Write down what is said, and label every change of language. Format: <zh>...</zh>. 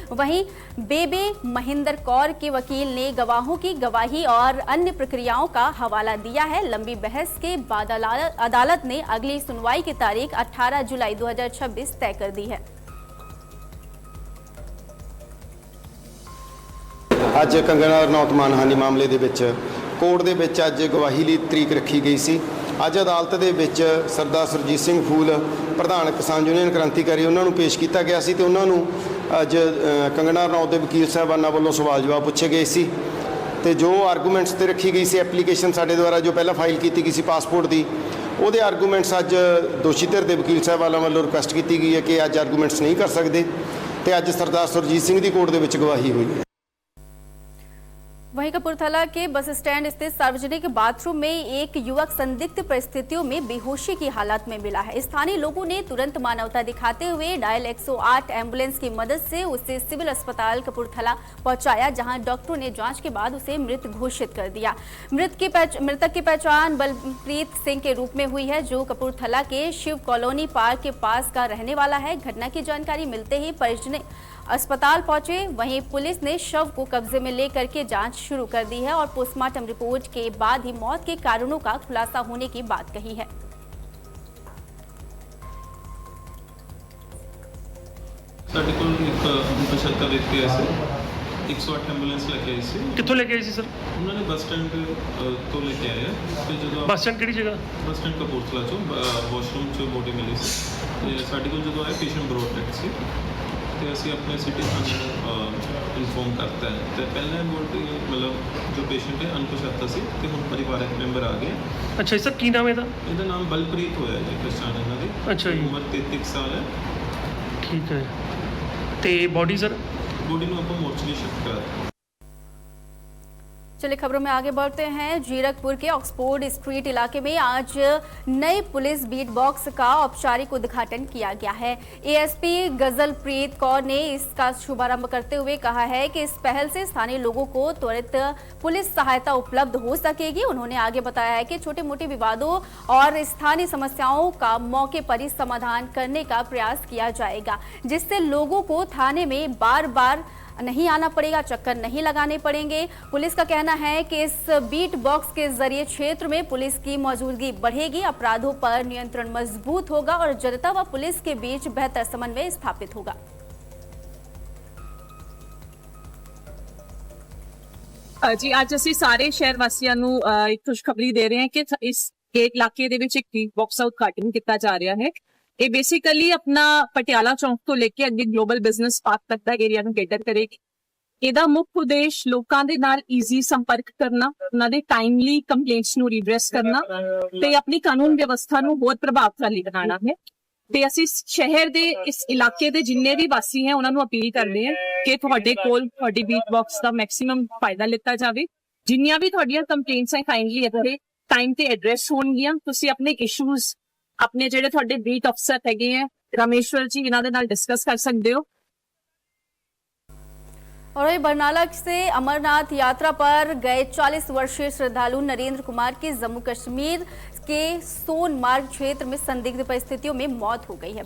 <hi>वहीं बेबे महेंद्र कौर के वकील ने गवाहों की गवाही और अन्य प्रक्रियाओं का हवाला दिया है। लंबी बहस के बाद अदालत ने अगली सुनवाई की तारीख 18 जुलाई 2026 तय कर दी है।</hi> <pa>ਅੱਜ ਕੰਗਨਾ ਰਣੌਤ ਮਾਨਹਾਨੀ ਮਾਮਲੇ ਦੇ ਵਿੱਚ ਕੋਰਟ ਦੇ ਵਿੱਚ ਅੱਜ ਗਵਾਹੀ ਲਈ ਤਰੀਕ ਰੱਖੀ ਗਈ ਸੀ। ਅੱਜ ਅਦਾਲਤ ਦੇ ਵਿੱਚ ਸਰਦਾਰ ਸੁਰਜੀਤ ਸਿੰਘ ਫੂਲ ਪ੍ਰਧਾਨ ਕਿਸਾਨ ਯੂਨੀਅਨ ਕ੍ਰਾਂਤੀਕਾਰੀ ਉਹਨਾਂ ਨੂੰ ਪੇਸ਼ ਕੀਤਾ ਗਿਆ ਸੀ ਤੇ ਉਹਨਾਂ ਨੂੰ ਅੱਜ ਕੰਗਨਾ ਰਣੌਤ ਦੇ ਵਕੀਲ ਸਾਹਿਬਾਨਾਂ ਵੱਲੋਂ ਸਵਾਲ ਜਵਾਬ ਪੁੱਛੇ ਗਏ ਸੀ ਤੇ ਜੋ ਆਰਗੂਮੈਂਟਸ ਤੇ ਰੱਖੀ ਗਈ ਸੀ ਐਪਲੀਕੇਸ਼ਨ ਸਾਡੇ ਦੁਆਰਾ ਜੋ ਪਹਿਲਾਂ ਫਾਈਲ ਕੀਤੀ ਗਈ ਸੀ ਪਾਸਪੋਰਟ ਦੀ, ਉਹਦੇ ਆਰਗੂਮੈਂਟਸ ਅੱਜ ਦੋਸ਼ੀ ਧਿਰ ਦੇ ਵਕੀਲ ਸਾਹਿਬਾਨਾਂ ਵੱਲੋਂ ਰਿਕੁਐਸਟ ਕੀਤੀ ਗਈ ਹੈ ਕਿ ਅੱਜ ਆਰਗੂਮੈਂਟਸ ਨਹੀਂ ਕਰ ਸਕਦੇ ਤੇ ਅੱਜ ਸਰਦਾਰ ਸੁਰਜੀਤ ਸਿੰਘ ਦੀ ਕੋਰਟ ਦੇ ਵਿੱਚ ਗਵਾਹੀ ਹੋਈ ਹੈ।</pa> <hi>वहीं कपूरथला के बस स्टैंड स्थित सार्वजनिक बाथरूम में एक युवक संदिग्ध परिस्थितियों में बेहोशी की हालत में मिला है। स्थानीय लोगों ने तुरंत मानवता दिखाते हुए डायल 108 एम्बुलेंस की मदद से उसे सिविल अस्पताल कपूरथला पहुंचाया, जहां डॉक्टरों ने जांच के बाद उसे मृत घोषित कर दिया। मृतक की पहचान बलप्रीत सिंह के रूप में हुई है, जो कपूरथला के शिव कॉलोनी पार्क के पास का रहने वाला है। घटना की जानकारी मिलते ही परिजन अस्पताल पहुंचे। वहीं पुलिस ने शव को कब्जे में लेकर के जांच शुरू कर दी है और पोस्टमार्टम रिपोर्ट के बाद ही मौत के कारणों का खुलासा होने की बात कही है।</hi> <pa>ਸਾਡੇ ਕੋਲ ਇੱਕ 75 ਵਿਅਕਤੀ ਆਏ ਸੀ, 108 ਐਂਬੂਲੈਂਸ ਲੈ ਕੇ ਆਈ ਸੀ। ਕਿੱਥੋਂ ਲੈ ਕੇ ਆਏ ਸੀ ਸਰ? ਉਹਨਾਂ ਨੇ ਬੱਸ ਸਟੈਂਡ ਤੋਂ ਲੈ ਕੇ ਆਏ ਆ ਤੇ ਜਦੋਂ ਬੱਸ ਸਟੈਂਡ ਕਿਹੜੀ ਜਗ੍ਹਾ? ਬੱਸ ਸਟੈਂਡ ਕਪੂਰਥਲਾ ਚੋਂ ਵਾਸ਼ਰੂਮ 'ਚ ਬੋਡੀ ਮਿਲੀ ਸੀ ਤੇ ਸਾਡੇ ਕੋਲ ਜਦੋਂ ਆਏ ਪੇਸ਼ੈਂਟ ਬਰੋਡ ਡੈਡ ਸੀ ਤੇ ਅਸੀਂ ਆਪਣੇ ਸਿਟੀ ਥਾਣੇ ਨੂੰ ਇਨਫੋਰਮ ਕਰਤਾ ਹੈ ਤੇ ਪਹਿਲਾਂ ਬੋਡੀ ਮਤਲਬ ਜੋ ਪੇਸ਼ੈਂਟ ਹੈ ਅਣਪਛਾਤਾ ਸੀ ਤੇ ਹੁਣ ਪਰਿਵਾਰਕ ਮੈਂਬਰ ਆ ਗਏ। ਅੱਛਾ ਜੀ ਸਰ, ਕੀ ਨਾਮ ਹੈ ਇਹਦਾ? ਇਹਦਾ ਨਾਮ ਬਲਪ੍ਰੀਤ ਹੋਇਆ ਜੀ, ਪਛਾਣ ਇਹਨਾਂ ਦੀ। ਅੱਛਾ ਜੀ। ਉਮਰ 33 ਸਾਲ ਹੈ। ਠੀਕ ਹੈ। ਤੇ ਬॉडी ਸਰ?</pa> <hi>बॉडी में आपको मोर्चरी शिफ्ट करा। चलिए खबरों में आगे बढ़ते हैं। जीरकपुर के ऑक्सफोर्ड स्ट्रीट इलाके में आज नए पुलिस बीट बॉक्स का औपचारिक उद्घाटन किया गया है। एएसपी गजलप्रीत कौर ने इसका शुभारंभ करते हुए कहा है कि इस पहल से स्थानीय लोगों को त्वरित पुलिस सहायता उपलब्ध हो सकेगी। उन्होंने आगे बताया है कि छोटे मोटे विवादों और स्थानीय समस्याओं का मौके पर ही समाधान करने का प्रयास किया जाएगा, जिससे लोगों को थाने में बार बार नहीं आना पड़ेगा, चक्कर नहीं लगाने पड़ेंगे। पुलिस का कहना है कि इस बीट बॉक्स के जरिए क्षेत्र में पुलिस की मौजूदगी बढ़ेगी, अपराधों पर नियंत्रण मजबूत होगा और जनता व पुलिस के बीच बेहतर समन्वय स्थापित होगा।</hi> <pa>जी ਅੱਜ ਅਸੀਂ ਸਾਰੇ ਸ਼ਹਿਰ ਵਾਸੀਆਂ ਨੂੰ ਇੱਕ ਖੁਸ਼ਖਬਰੀ ਦੇ ਰਹੇ ਹਾਂ ਕਿ ਇਸ ਇਲਾਕੇ ਦੇ ਵਿੱਚ ਇੱਕ ਬੀਟ ਬਾਕਸ ਦਾ ਉਦਘਾਟਨ ਕੀਤਾ ਜਾ ਰਿਹਾ ਹੈ। ਇਹ ਬੇਸਿਕਲੀ ਆਪਣਾ ਪਟਿਆਲਾ ਚੌਂਕ ਤੋਂ ਲੈ ਕੇ ਅੱਗੇ ਗਲੋਬਲ ਬਿਜ਼ਨਸ ਪਾਰਕ ਤੱਕ ਦਾ ਏਰੀਆ ਨੂੰ ਕੇਟਰ ਕਰੇਗੀ। ਇਹਦਾ ਮੁੱਖ ਉਦੇਸ਼ ਲੋਕਾਂ ਦੇ ਨਾਲ ਈਜ਼ੀ ਸੰਪਰਕ ਕਰਨਾ, ਉਹਨਾਂ ਦੇ ਟਾਈਮਲੀ ਕੰਪਲੇਂਟਸ ਨੂੰ ਰੀਡਰੈਸ ਕਰਨਾ ਤੇ ਆਪਣੀ ਕਾਨੂੰਨ ਵਿਵਸਥਾ ਨੂੰ ਹੋਰ ਪ੍ਰਭਾਵਸ਼ਾਲੀ ਬਣਾਉਣਾ ਹੈ। ਤੇ ਅਸੀਂ ਸ਼ਹਿਰ ਦੇ ਇਸ ਇਲਾਕੇ ਦੇ ਜਿੰਨੇ ਵੀ ਵਾਸੀ ਹੈ ਉਹਨਾਂ ਨੂੰ ਅਪੀਲ ਕਰਦੇ ਹਾਂ ਕਿ ਤੁਹਾਡੇ ਕੋਲ ਤੁਹਾਡੀ ਬੀਟ ਬਾਕਸ ਦਾ ਮੈਕਸਿਮਮ ਫਾਇਦਾ ਲਿੱਤਾ ਜਾਵੇ। ਜਿੰਨੀਆਂ ਵੀ ਤੁਹਾਡੀਆਂ ਕੰਪਲੇਂਟਸ ਹੈ ਕਾਈਂਡਲੀ ਇੱਥੇ ਟਾਈਮ ਤੇ ਐਡਰੈਸ ਹੋਣਗੀਆਂ। ਤੁਸੀਂ ਆਪਣੇ ਇਸ਼ੂਜ਼ अपने जेडे थोड़े बीट अफसर है रामेश्वर जी इन्हों दे नाल डिस्कस कर सकते हो।</pa> <hi>और बरनाला से अमरनाथ यात्रा पर गए 40 वर्षीय श्रद्धालु नरेंद्र कुमार की जम्मू कश्मीर के सोनमार्ग क्षेत्र में संदिग्ध परिस्थितियों में मौत हो गई है।</hi>